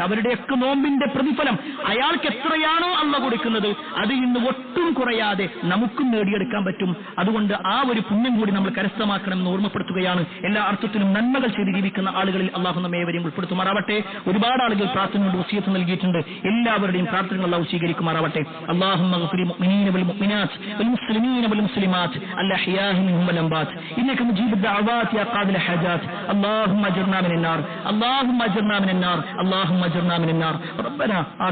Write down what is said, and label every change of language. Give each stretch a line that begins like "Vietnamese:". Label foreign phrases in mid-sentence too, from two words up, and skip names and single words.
Malayalam: അവരുടെയൊക്കെ നോമ്പിന്റെ പ്രതിഫലം അയാൾക്ക് എത്രയാണോ അള്ളാഹു കൊടുക്കുന്നത് അത് ഇന്ന് ഒട്ടും കുറയാതെ നമുക്കും നേടിയെടുക്കാൻ പറ്റും. അതുകൊണ്ട് ആ ഒരു പുണ്യം കൂടി നമ്മൾ കരസ്ഥമാക്കണം എന്ന് ഓർമ്മപ്പെടുത്തുകയാണ്. എല്ലാ അർത്ഥത്തിലും നന്മകൾ ചെയ്ത് ജീവിക്കുന്ന ആളുകളിൽ അള്ളാഹു നമ്മെ ഏവരെയും ഉൾപ്പെടുത്തുമാറാവട്ടെ. ഒരുപാട് ആളുകൾ പ്രാർത്ഥനയോട് വസിയത്ത് നൽകിയിട്ടുണ്ട്. എല്ലാവരുടെയും പ്രാർത്ഥനകൾ അല്ലാഹു സ്വീകരിക്കുമാറാവട്ടെ.
Arabic: اللهم اغفر للمؤمنين والمؤمنات والمسلمين والمسلمات الأحياء منهم والأموات إنك مجيب الدعوات يا قاضي الحاجات. اللهم اجرنا من النار، اللهم اجرنا من النار، اللهم اجرنا من النار. ربنا